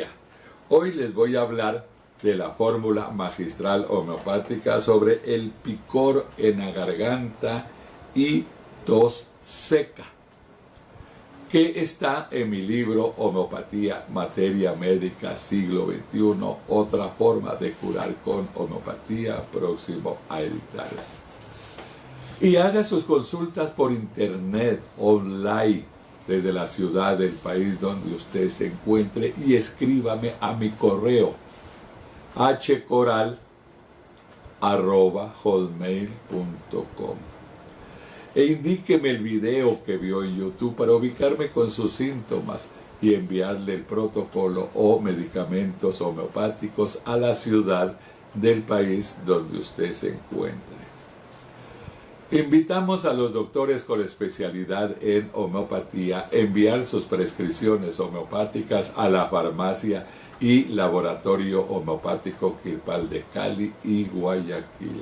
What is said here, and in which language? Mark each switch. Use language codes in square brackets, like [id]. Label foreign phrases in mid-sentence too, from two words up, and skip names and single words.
[es] Hoy les voy a hablar de la fórmula magistral homeopática sobre el picor en la garganta y tos seca, que está en mi libro Homeopatía, Materia Médica, siglo XXI, otra forma de curar con homeopatía, próximo a editarse. Y haga sus consultas por internet, online, desde la ciudad del país donde usted se encuentre, y escríbame a mi correo hcoral@hotmail.com e indíqueme el video que vio en YouTube para ubicarme con sus síntomas y enviarle el protocolo o medicamentos homeopáticos a la ciudad del país donde usted se encuentre. Invitamos a los doctores con especialidad en homeopatía a enviar sus prescripciones homeopáticas a la farmacia y laboratorio homeopático Kirpal de Cali y Guayaquil.